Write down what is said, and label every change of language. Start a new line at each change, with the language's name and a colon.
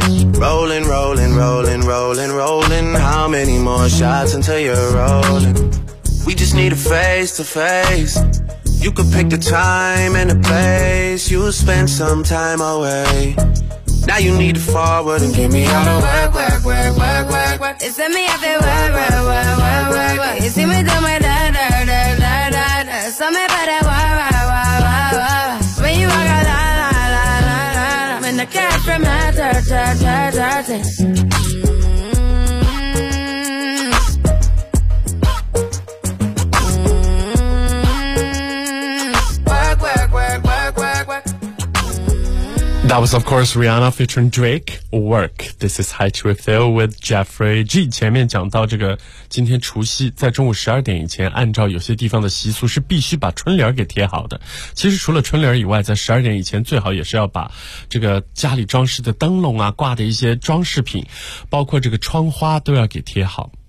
English: Rolling, rolling, rolling, rolling, rolling. How many more shots until you're rolling? We just need a face to face. You could pick the time and the place. You spend some time away. Now you need to forward and get me out of work, work, work, work, work, work. It's in me, I feel work, work, work, work, work, work. You see me do my da, da, da, da, da, da. Something about that work, work, work, work, work. When you walk out, la, la, la, la, la. When the cat from my ta, ta, ta, ta, ta. That was, of course, Rihanna featuring Drake, Work. This is High to Refill with Jeffrey G.
Chinese: 前面讲到这个今天除夕在中午12点以前按照有些地方的习俗是必须把春联给贴好的。其实除了春联以外在12点以前最好也是要把这个家里装饰的灯笼啊挂的一些装饰品包括这个窗花都要给贴好。